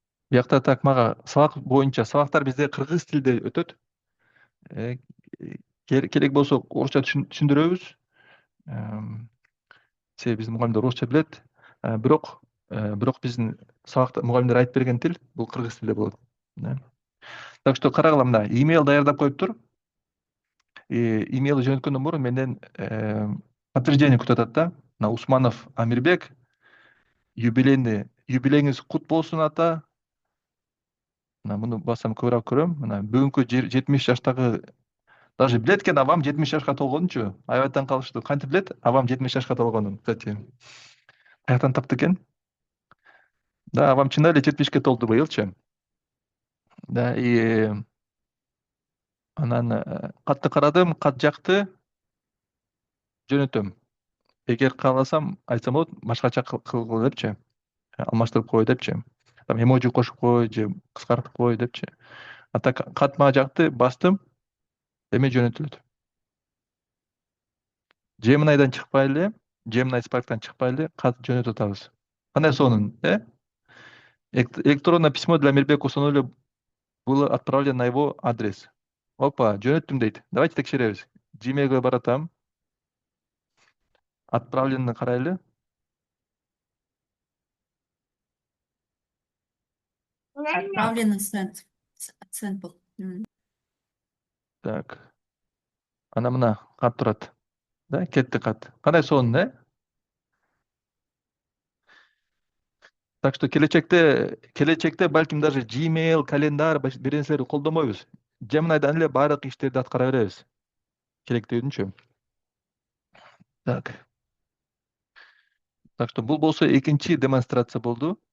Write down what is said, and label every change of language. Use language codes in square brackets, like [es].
[ky] Биякта так мага сабак боюнча, сабактар бизде кыргыз тилде өтөт. Керек болсо орусча түшүндүрөбүз. Себеби биздин мугалимдер орусча билет. Бирок биздин сабакта мугалимдер айтып берген тил бул кыргыз тилде болот. Так что карагыла, мына имейл даярдап коюптур. Имейлди жөнөткөндөн мурун менден подтверждение күтүп атат да. Мына Усманов Амирбек, юбилейиңиз кут болсун ата. Мына муну бассам көбүрөөк көрөм. Мына бүгүнкү 70 жаштагы, даже билет экен абам 70 жашка толгонунчу. Аябай калыштуу. Кантип билет абам 70 жашка толгонун? Кстати, каяктан тапты экен? Да, абам чынында эле 70ке толду быйылчы. Да, анан катты карадым, кат жакты, жөнөтөм. Эгер кааласам, айтсам болот, башкача кылгыла депчи. Алмаштырып кой депчи. Там эможи кошуп кой же кыскартып кой депчи. Ата кат мага жакты, бастым, эми жөнөтүлөт. Gemini'дан чыкпайлы, Gemini Spark'tan чыкпайлы, кат жөнөтүп атабыз. Кандай сонун, [ru] Электронное письмо для Мирбека Усонуля было отправлено на его адрес. [ky] Опа, жөнөттүм дейт. Давайте текшеребиз. Gmail'ге баратам. Отправлено карайлы. [ru] Отправлено [en] sent. Sent [ru] был. [ky] Так. Ана мына кат турат. Да, кетти кат. Кандай сонун, Так что келечекте балким даже Gmail, календарь бир нерселерди колдонбойбуз. Gemini'дан эле баардык иштерди аткара беребиз. Керектүүнчү. Так. Так что бул болсо экинчи демонстрация болду.